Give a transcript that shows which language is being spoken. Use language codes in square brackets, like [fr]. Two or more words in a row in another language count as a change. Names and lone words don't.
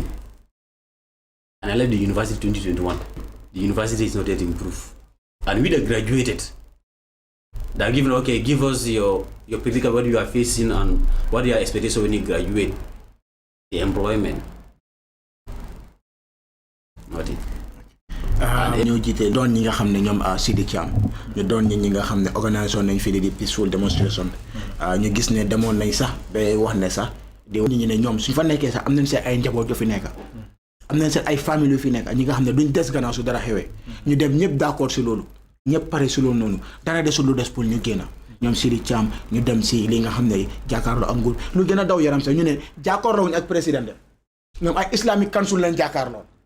[en] And I left the university 2021. The university is not yet improved. And we that graduated, they're given, okay, give us your predicament, what you are facing and what your expectations when you graduate. The employment. Not it. [wo] ñoo jiite doon ñi nga xam ne ñoom Sidi Cham ñu doon ñi nga xam ne organisation nañ fii di [en] peaceful demonstration [wo] ñu gis ne demoon nañ sax ba wax ne sax di ñi ne ñoom suñ fa nekkee sax am nañ seen ay njaboot yu fi nekk am nañ seen ay famille yu fi nekk ñi nga xam ne duñ des gannaaw su dara xewee ñu dem ñëpp d'accord si loolu ñëpp pare si loolu noonu dara desul lu des pour ñu génn ñoom Sidi Cham ñu dem si li nga xam ne jàkkaarloo ak nguur lu gën a daw yaram sax ñu ne jàkkaarloo wuñ ak président de ñoom ay Islamic Council leen jàkkaarloo